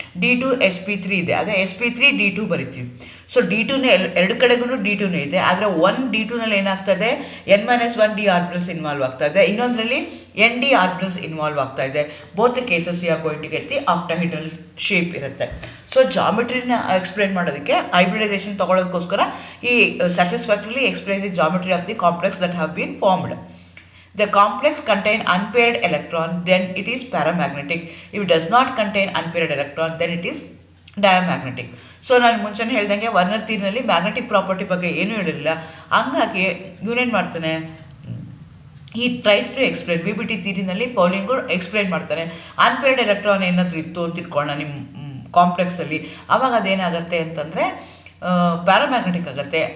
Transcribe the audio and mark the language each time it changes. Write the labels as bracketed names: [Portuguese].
[Kannada] D2sp3 ಇದೆ, ಅದೇ sp3D2 ಬರಿತೀವಿ. ಸೊ D2ನೇ ಎರಡು ಕಡೆಗೂ D2ನೇ ಇದೆ, ಆದರೆ D2ನಲ್ಲಿ ಏನಾಗ್ತದೆ n-1 d ಆರ್ಬಿಟಲ್ಸ್ ಇನ್ವಾಲ್ವ್ ಆಗ್ತಾ ಇದೆ, ಇನ್ನೊಂದರಲ್ಲಿ Nd ಆರ್ಬಿಟಲ್ಸ್ ಇನ್ವಾಲ್ವ್ ಆಗ್ತಾ ಇದೆ. [English] Both cases you are going to get the octahedral shape ಇರುತ್ತೆ. [Kannada] ಸೊ ಜಾಮೆಟ್ರಿನ ಎಕ್ಸ್ಪ್ಲೇನ್ ಮಾಡೋದಕ್ಕೆ ಹೈಬ್ರಿಡೈಸೇಷನ್ ತಗೊಳ್ಳೋದಕ್ಕೋಸ್ಕರ [English] ಈ satisfactorily explain the geometry of the complex that have been formed. The complex contain unpaired electron, then it is paramagnetic. If it does not contain unpaired electron, then it is diamagnetic. [Kannada] So ನಾನು ಮುಂಚೆನೇ ಹೇಳ್ದಂಗೆ Werner ಥಿಯರಿನಲ್ಲಿ magnetic property ಬಗ್ಗೆ ಏನೂ ಹೇಳಿರಲಿಲ್ಲ. ಹಂಗಾಗಿ ಇವನೇನು ಮಾಡ್ತಾನೆ, [English] ಈ tries to explain [Kannada] VBT ಥಿಯರಿನಲ್ಲಿ ಪೌಲಿಂಗು explain ಮಾಡ್ತಾನೆ. ಅನ್ಪೇರ್ಡ್ ಎಲೆಕ್ಟ್ರಾನ್ ಏನಾದರೂ ಇತ್ತು ಅಂತ ಇಟ್ಕೊಳ್ಳೋಣ ನಿಮ್ಮ ಕಾಂಪ್ಲೆಕ್ಸಲ್ಲಿ, ಆವಾಗ ಅದೇನಾಗುತ್ತೆ ಅಂತಂದರೆ ಪ್ಯಾರಾಮ್ಯಾಗ್ನೆಟಿಕ್ ಆಗುತ್ತೆ.